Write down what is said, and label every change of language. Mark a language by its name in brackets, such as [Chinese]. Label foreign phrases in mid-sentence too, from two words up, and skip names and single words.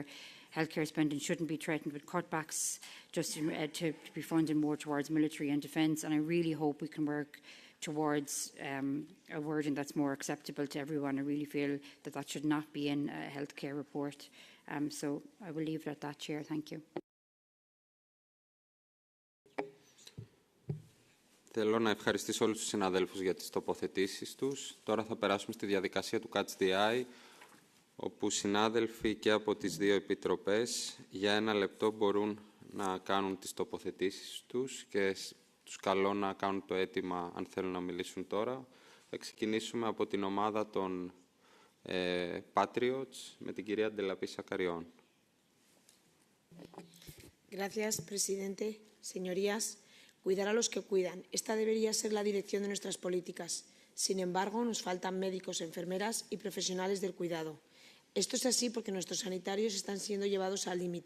[English] Healthcare spending shouldn't be threatened with cutbacks just to be funded more towards military and defence. And I really hope we can work towards a wording that's more acceptable to everyone. I really feel that that should not be in a healthcare report. So I will leave it at that, Chair. Thank you. [Greek] Θέλω να ευχαριστήσω όλους τους συναδέλφους για τις τοποθετήσεις τους. Τώρα θα περάσουμε στη διαδικασία του Catch the Eye, όπου συνάδελφοι και από τις δύο επιτροπές για 1 λεπτό μπορούν να κάνουν τις τοποθετήσεις τους και τους καλώ να κάνουν το αίτημα αν θέλουν να μιλήσουν τώρα. Θα ξεκινήσουμε από την ομάδα των Patriots με την κυρία Ντελαπή Σακαριών. [Spanish] Gracias, presidente. Señorías, cuidar a los que cuidan. Esta debería ser la dirección de nuestras políticas. Sin embargo, nos faltan médicos, enfermeras y profesionales del cuidado. Esto es así porque nuestros sanitarios están siendo llevados al límite.